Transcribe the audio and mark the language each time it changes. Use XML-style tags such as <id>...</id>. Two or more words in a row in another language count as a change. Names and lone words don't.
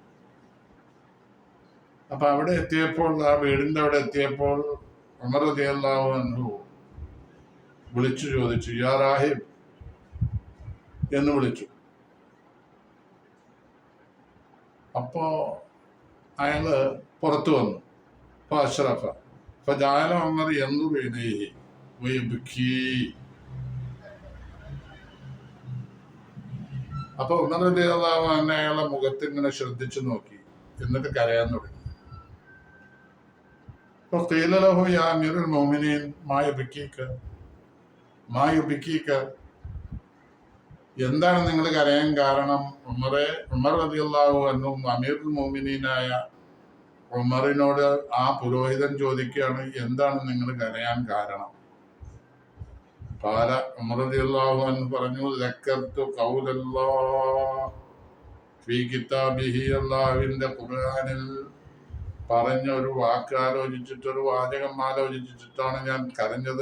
<ml>അപ്പൊ അവിടെ എത്തിയപ്പോൾ, ആ വീടിന്റെ അവിടെ എത്തിയപ്പോൾ ഉമർ</ml> <ar>رضي الله عنه</ar> <ml>വിളിച്ചു ചോദിച്ചു,</ml> <ar>يا راهب</ar> <ml>എന്ന് വിളിച്ചു. അപ്പോ അയാള് പുറത്തു വന്നു.</ml> <ar>فأشرف فجعل عمر ينظر إليه ويبكي.</ar> <ml>അപ്പൊ ഉമർ</ml> <ar>رضي الله عنه</ar> <ml>അയാളെ മുഖത്ത് ഇങ്ങനെ ശ്രദ്ധിച്ചു നോക്കി, എന്നിട്ട് കരയാൻ തുടങ്ങി.</ml> <ar>فقيل له يا أمير المؤمنين ما يبكيك</ar> <ml>എന്താണ് നിങ്ങൾ കരയാൻ കാരണം? ഉമർ</ml> <ar>رضي الله عنه</ar> <ml>അമീറുൽ മുഅ്മിനീനായ ഉമറിനോട് ആ പുരോഹിതൻ ചോദിക്കുകയാണ്, എന്താണ് നിങ്ങൾ കരയാൻ കാരണം? ഉമർ</ml> <ar>رضي الله عنه</ar> <ml>പറഞ്ഞു,</ml> <ar>ذكرت قول الله في كتابه,</ar> <ml>അല്ലാഹുവിന്റെ ഖുർആനിൽ പറഞ്ഞ ഒരു വാക്ക് ആലോചിച്ചിട്ട്, ഒരു വാചകം ആലോചിച്ചിട്ടാണ് ഞാൻ കരഞ്ഞത്.</ml>